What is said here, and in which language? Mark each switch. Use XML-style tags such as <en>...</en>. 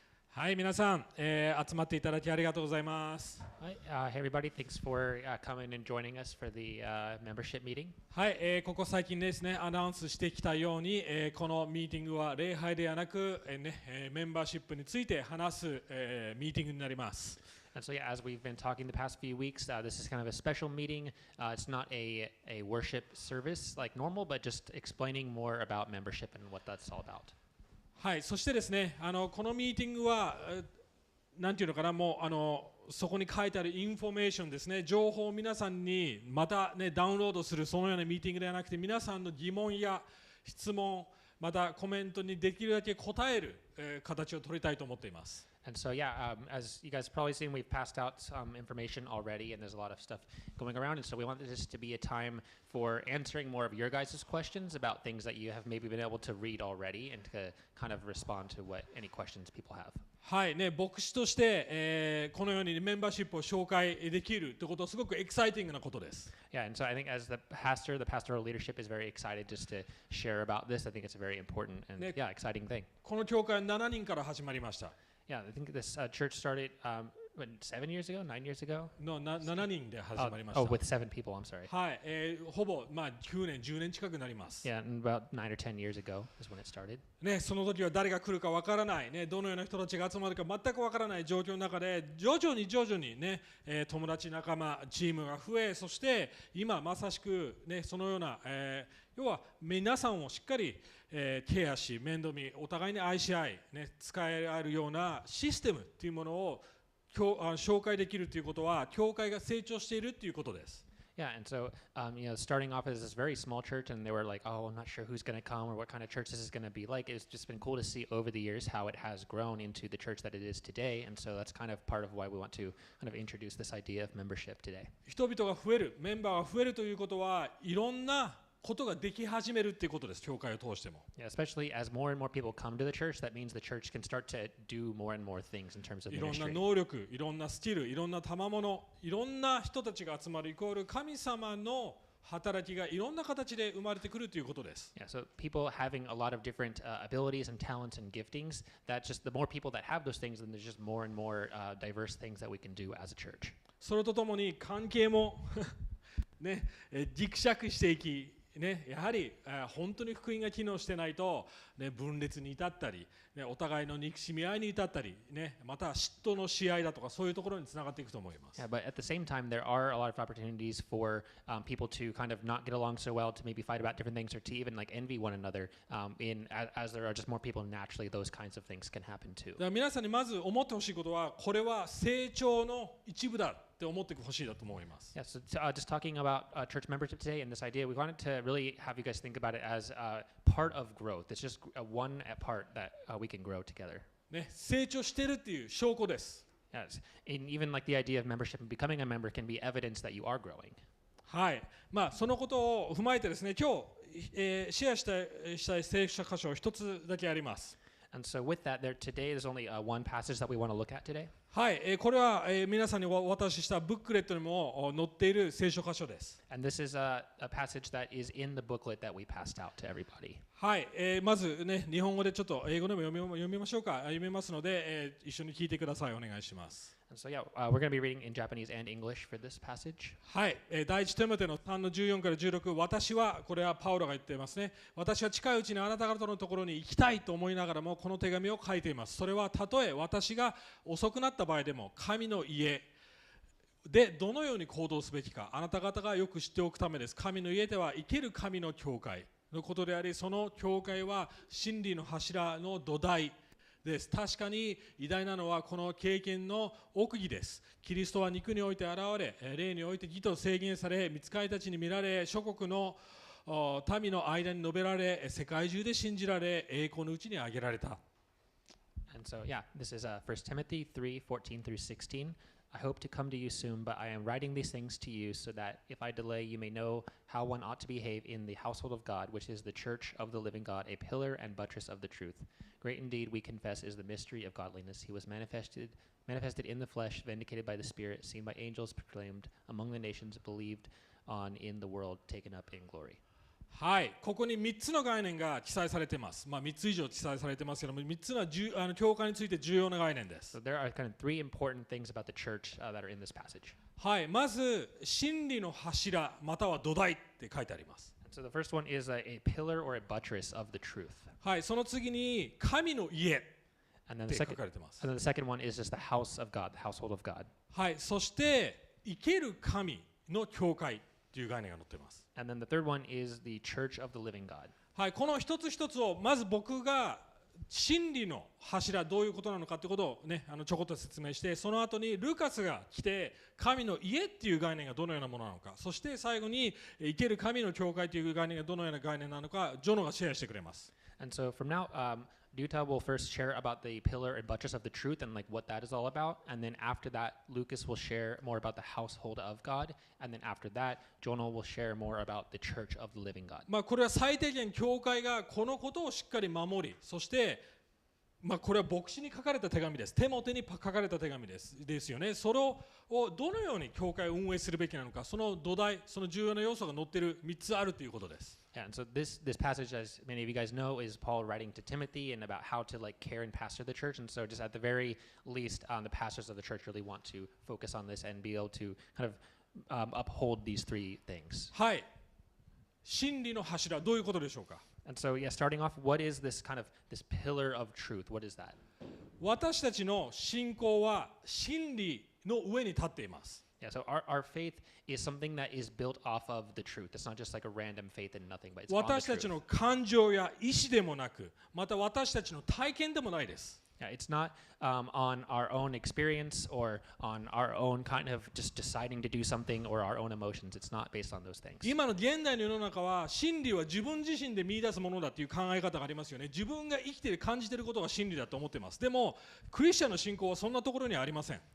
<ja>はい、皆さん、集まっていただきありがとうございます。</ja> <en>Hi, hey everybody, thanks for coming and joining us for the membership meeting.</en> <ja>はい、ここ最近ですね、アナウンスしてきたように、このミーティングは礼拝ではなく、メンバーシップについて話す、ミーティングになります。</ja> <en>And so, yeah, as we've been talking the past few weeks, this is kind of a special meeting. It's not a worship service like normal, but just explaining more about membership and what that's all about.</en> <ja>はい、そしてですね、このミーティングは、なんていうのかな、もうそこに書いてあるインフォメーションですね、情報を皆さんにまた、ダウンロードするそのようなミーティングではなくて、皆さんの疑問や質問、またコメントにできるだけ答える、形を取りたいと思っています。</ja> <en>And so, yeah, as you guys have probably seen, we've passed out some information already, and there's a lot of stuff going around. And so we wanted this to be a time for answering more of your guys' questions about things that you have maybe been able to read already and to kind of respond to any questions people have.</en> <ja>はいね、牧師として、このようにメンバーシップを紹介できるということはすごくエキサイティングなことです。</ja> <en>Yeah, and so I think as the pastoral leadership is very excited just to share about this. I think it's a very important and exciting thing.</en> <ja>この教会は7人から始まりました。</ja> <en>Yeah, I think this church started 7 years ago, 9 years ago?</en> <ja>の7人で始まりました。</ja> <en>Oh, with 7 people, I'm sorry.</en> <ja>はい、ほぼ、9年、10年近くなります。</ja> <en>Yeah, and about 9 or 10 years ago is when it started.</en> <ja>ね、その時は誰が来るかわからない、ね、どのような人たちが集まるか全くわからない状況の中で徐々にね、友達仲間チームが増え、そして今まさしく、ね、そのような、要は皆さんをしっかり、ケアし面倒見お互いに愛し合い、ね、使えるようなシステムというものを紹介できるということは教会が成長しているということです。</ja> <en>Yeah, and so, starting off as this very small church, and they were like, oh, I'm not sure who's going to come or what kind of church this is going to be like. It's just been cool to see over the years how it has grown into the church that it is today, and so that's kind of part of why we want to kind of introduce this idea of membership today.</en> <ja>人々が増える、メンバーが増えるということはいろんなことができ始めるっていうことです。教会を通しても。</ja> <en>Yeah, especially as more and more people come to the church, that means the church can start to do more and more things in terms of ministry.</en> <ja>いろんな能力、いろんなスキル、いろんな賜物、いろんな人たちが集まるイコール神様の働きがいろんな形で生まれてくるということです。</ja> <en>Yeah, so people having a lot of different abilities and talents and giftings, that just the more people that have those things, then there's just more and more diverse things that we can do as a church.</en> <ja>それとともに関係もね、ぎくしゃくしていき、ね、やはり本当に福音が機能してないと、ね、分裂に至ったり、ね、お互いの憎しみ合いに至ったり、ね、また嫉妬の試合だとかそういうところにつながっていくと思います。</ja> <en>Yeah, but at the same time, there are a lot of opportunities for people to kind of not get along so well, to maybe fight about different things, or to even like envy one another. As there are just more people, naturally, those kinds of things can happen too.</en> <ja>だから皆さんにまず思ってほしいことは、これは成長の一部だって思ってほしいだと思います。</ja> <en>Yeah, so just talking about church membership today and this idea, we wanted to really have you guys think about it as part of growth. It's just one part that we can grow together.</en> <ja>ね、成長しているっていう証拠です。</ja> <en>Yes, and even like the idea of membership and becoming a member can be evidence that you are growing.</en> <ja>はい、そのことを踏まえてですね、今日、シェアしたい聖書箇所を一つだけあります。</ja> <en>And so with that, today there's only one passage that we want to look at today.</en> <ja>はい、これは、皆さんにお渡ししたブックレットにも載っている聖書箇所です。</ja> <en>And this is a passage that is in the booklet that we passed out to everybody.</en> <ja>はい、まずね、日本語でちょっと英語でも読みましょうか。読めますので、一緒に聞いてください。お願いします。</ja> <en>And so yeah, we're going to be reading in Japanese and English for this passage.</en> <ja>はい、第一テモテの3の14から16、私は、これはパウロが言っていますね。私は近いうちにあなた方のところに行きたいと思いながらも、この手紙を書いています。それはたとえ私が遅くなった場合でも、神の家でどのように行動すべきか、あなた方がよく知っておくためです。神の家では生ける神の教会のことであり、その教会は真理の柱の土台です。確かに偉大なのはこの経験の奥義です。キリストは肉において現れ、霊において義と制限され、御使いたちに見られ、諸国の民の間に述べられ、世界中で信じられ、栄光のうちに挙げられた。</ja> <en>And so yeah, this is 1 Timothy 3:14 through 16. I hope to come to you soon, but I am writing these things to you so that if I delay, you may know how one ought to behave in the household of God, which is the church of the living God, a pillar and buttress of the truth. Great indeed, we confess, is the mystery of godliness. He was manifested in the flesh, vindicated by the Spirit, seen by angels, proclaimed among the nations, believed on in the world, taken up in glory.</en> <ja>はい、ここに3つの概念が記載されています。3つ以上記載されてますけども、3つは教会について重要な概念です。</ja> <en>So there are kind of three important things about the church that are in this passage.</en> <ja>はい、まず真理の柱または土台って書いてあります。</ja> <en>So the first one is a pillar or a buttress of the truth.</en> <ja>はい、その次に神の家っ</ja> <en>And then</en> <ja>て</ja> <en>the</en> <ja>書</ja> <en>second,</en> <ja>かれてます。</ja> <en>and then the second one is just the house of God, the household of God.</en> <ja>はい、そして生ける神の教会という概念が載っています。</ja> <en>And then the third one is the church of the living God.</en> <ja>はい、この一つ一つをまず僕が真理の柱どういうことなのかということをねちょこっと説明して、その後にルカスが来て神の家っていう概念がどのようなものなのか、そして最後に生ける神の教会という概念がどのような概念なのかジョノがシェアしてくれます。</ja> <en>And so from now, Duta will first share about the pillar and buttress of the truth and like what that is all about. And then after that, Lucas will share more about the household of God. And then after that, Jonah will share more about the church of the living God.</en> <ja>これは最低限教会がこのことをしっかり守り、そしてこれは牧師に書かれた手紙です。テモテに書かれた手紙ですよね。それをどのように教会を運営するべきなのか、その土台、その重要な要素が載っている3つあるということです。</ja> <en>Yeah, and so this passage, as many of you guys know, is Paul writing to Timothy and about how to like care and pastor the church. And so just at the very least, the pastors of the church really want to focus on this and be able to kind of uphold these three things.</en> <ja>はい。真理の柱、どういうことでしょうか。</ja> <en>And so, yeah, starting off, what is this kind of this pillar of truth? What is that?</en> <ja>私たちの信仰は真理の上に立っています。</ja> <en>Yeah, so our faith is something that is built off of the truth. It's not just like a random faith in nothing, but it's on the</en> <ja>私たち</ja> <en>truth.</en> <ja>の感情や意志でもなく、また私たちの体験でもないです。</ja> <en>Yeah, it's not on our own experience or on our own kind of just deciding to do something or our own emotions. It's not based on those things.</en> <ja>今の現代の世の中は真理は自分自身で見出すものだという考え方がありますよね。自分が生きている感じていることが真理だと思っています。でもクリスチャンの信仰はそんなところにはありません。</ja>